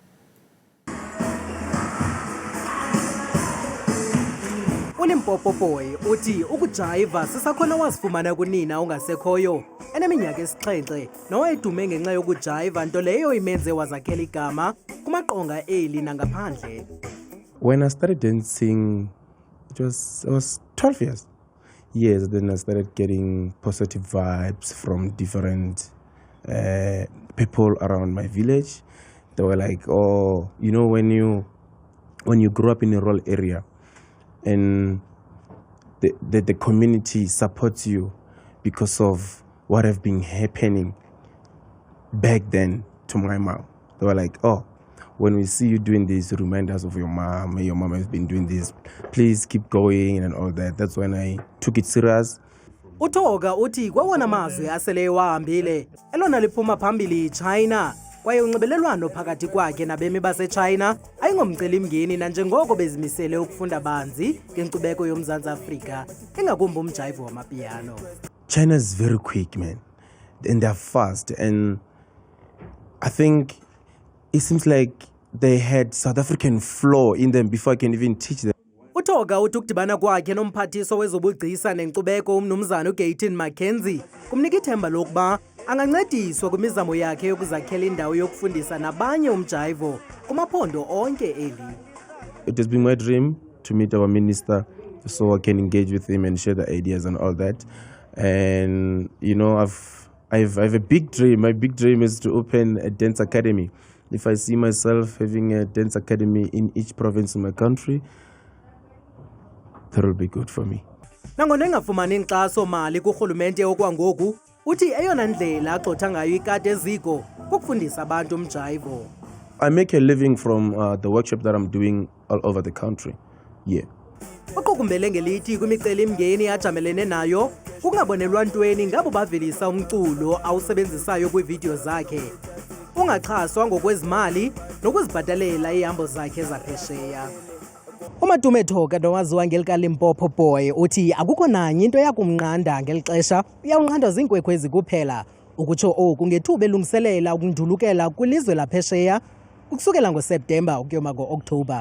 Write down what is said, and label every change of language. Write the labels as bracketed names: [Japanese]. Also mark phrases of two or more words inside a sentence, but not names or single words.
[Xhosa] uLimpopo Boy uthi ukujayiva sisakhona wazifumana kunina ongasekhoyo eneminyaka esixhenxe nowayedume ngenxa yokujayiva, nto leyo imenze wazakhela igama kumaqonga eli nangaphandle. [English] When I started dancing, I was 12 years. Yes, then I started getting positive vibes from different people around my village. They were like, oh, you know, when you grow up in a rural area and the community supports you because of what have been happening back then to my mom. They were like, oh, when we see you doing this, remind us of your mom has been doing this, please keep going and all that. That's when I took it serious. [Xhosa] Uthoka uthi kwawona mazwe asele wahambile elona liphuma phambili China kwaye unxibelelwano phakathi kwakhe nabemi baseChina ayingomcelimngeni nanjengoko bezimisele ukufunda banzi ngenkcubeko yoMzantsi Afrika ingakumbi umjayivo wamapiano. [English] China is very quick, man, and they're fast, and I think it seems like they had South African flow in them before I can even teach them. [Xhosa] Uthoka uthi ukudibana kwakhe nomphathiso wezobugcisa nenkcubeko umnumzana uGayton Mackenzie kumnika ithemba lokuba angancediswa kwimizamo yakhe yokuzakhela indawo yokufundisa nabanye umjayivo kumaphondo onke eli. [English] It has been my dream to meet our minister so I can engage with him and share the ideas and all that. And you know, I have a big dream. My big dream is to open a dance academy. If I see myself having a dance academy in each province in my country, that will be good for me. [Xhosa] Nangona engafumani inkxaso mali kurhulumente okwangoku uthi eyona ndlela agxotha ngayo ikati eziko kukufundisa abantu umjayivo. [English] I make a living from the workshop that I'm doing all over the country. Yeah. [Xhosa] Uqukumbele ngelithi kwimicelimngeni ajamelene nayo kungabonelwa ntweni ngabo bavelisa umculo awusebenzisayo kwiividiyo zakhe. Ungaxhaswa ngokwezimali nokuzibhatalela ihambo zakhe zaphesheya. Umatume Thoka nowaziwa ngelika Limpopo Boy uthi akukho nanye into yakumnqanda ngelixesha uyawunqandwa ziinkwekwezi kuphela ukutsho oku ngethuba elungiselela ukundulukela kwilizwe laphesheya ukusukela ngoSeptemba ukuyoma ngo-Okthobha.